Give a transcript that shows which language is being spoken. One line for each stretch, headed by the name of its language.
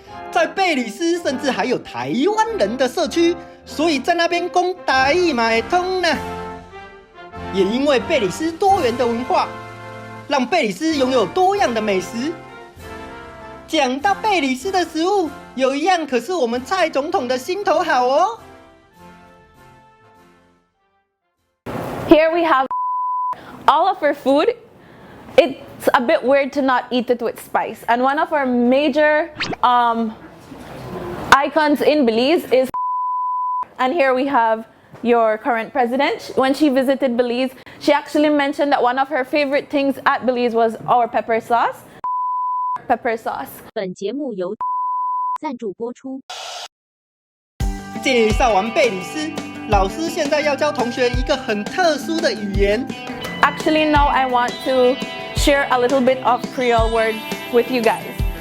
Chinese: 在贝里斯甚至还有台湾人的社区，所以在那边讲台语嘛会通呢。也因为贝里斯多元的文化，让贝里斯拥有多样的美食。讲到贝里斯的食物，有一样可是我们蔡总统的心头好哦。
English: Here we have all of our food. It's a bit weird to not eat it with spice. And one of our major icons in Belize is, and here we have your current president. When she visited Belize, she actually mentioned that one of her favorite things at Belize was our pepper sauce. Pepper sauce.
Chinese: 本节目由赞助播出。介绍完贝里斯，老师现在要教同学一个很特殊的语言。
English: Actually, now I want to share a little bit of Creole words with you guys.